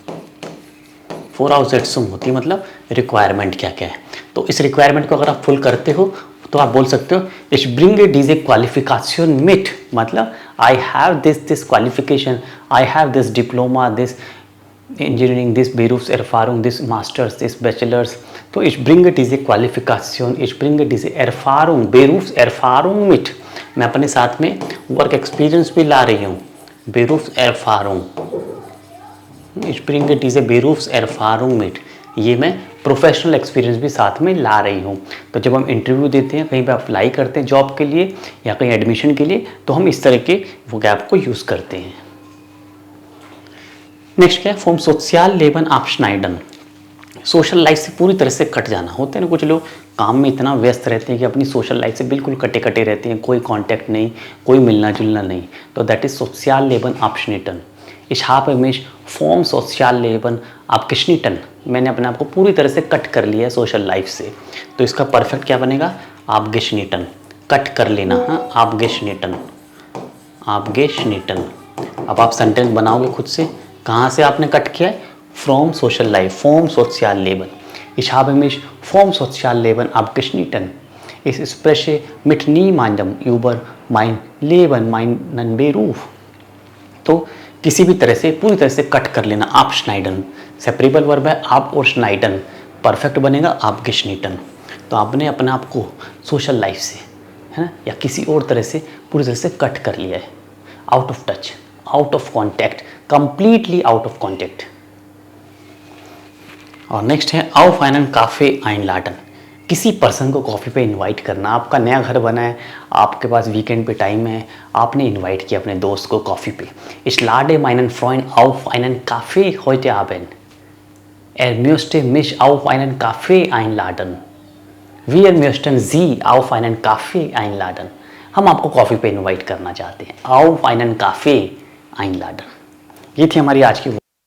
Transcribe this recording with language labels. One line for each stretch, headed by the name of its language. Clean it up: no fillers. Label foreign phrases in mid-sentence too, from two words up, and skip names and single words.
Hindi: 4 Aussetzung होती है मतलब रिक्वायरमेंट क्या क्या है। तो इस रिक्वायरमेंट को अगर आप फुल करते हो तो आप बोल सकते हो
German: Ich bring diese Qualifikation mit,
Hindi: मतलब
English: I have this qualification, I have this diploma, this engineering, this
Hindi: Berufserfahrung,
English: this Masters, this Bachelors.
German: तो ich bringe diese Qualifikation, ich bringe diese Erfahrung, Berufserfahrung mit,
Hindi: मैं अपने साथ में
English: work experience
Hindi: भी ला रही हूँ।
German: Berufserfahrung, ich bringe diese Berufserfahrung mit,
Hindi: ये मैं
English: professional experience
Hindi: भी साथ में ला रही हूँ। तो जब हम इंटरव्यू देते हैं, कहीं पे अप्लाई करते हैं जॉब के लिए या कहीं एडमिशन के लिए, तो हम इस तरह के वोकैब को यूज़ करते हैं। नेक्स्ट क्या है? फ्रॉम
German: sozial Leben abschneiden,
English: social life
Hindi: से पूरी तरह से कट जाना। होते हैं ना कुछ लोग काम में इतना व्यस्त रहते हैं कि अपनी
English: social life
Hindi: से बिल्कुल कटे कटे रहते हैं, कोई कांटेक्ट नहीं, कोई मिलना जुलना नहीं।
German: तो
English: that is
German: sozial Leben abschnitten. Ich habe mich vom Sozialleben abgeschnitten,
Hindi: मैंने अपने आप को पूरी तरह से कट कर लिया है
English: social life
Hindi: से, तो इसका परफेक्ट क्या बनेगा? abgeschnitten, कट कर लेना। हाँ,
German: abgeschnitten, abgeschnitten।
Hindi: अब आप सेंटेंस बनाओगे खुद से, कहाँ से आपने कट किया है?
English: from social life, from
German: sozial Leben. Ich habe mich vom Sozialleben abgeschnitten. Ich spreche mit niemandem über mein Leben, meinen Beruf.
Hindi: तो किसी भी तरह से पूरी तरह से कट कर लेना। आप schneiden,
English: separable verb
Hindi: है, आप और schneiden, परफेक्ट बनेगा abgeschnitten। तो आपने अपने आप को
English: social life
Hindi: से, है ना, या किसी और तरह से पूरी तरह से कट कर लिया है।
English: out of touch, out of contact, completely out of contact.
Hindi: और नेक्स्ट है
German: auf einen Kaffee einladen,
Hindi: किसी पर्सन को कॉफ़ी पे इनवाइट करना। आपका नया घर बना है, आपके पास वीकेंड पे टाइम है, आपने इनवाइट किया अपने दोस्त को कॉफ़ी पे।
German: Ich lade meinen Freund auf einen Kaffee heute Abend. Er möchte mich auf einen Kaffee einladen. Wir möchten Sie auf einen Kaffee einladen.
Hindi: हम आपको कॉफ़ी पे इनवाइट करना चाहते हैं।
German: auf einen Kaffee einladen।
Hindi: ये थी हमारी आज की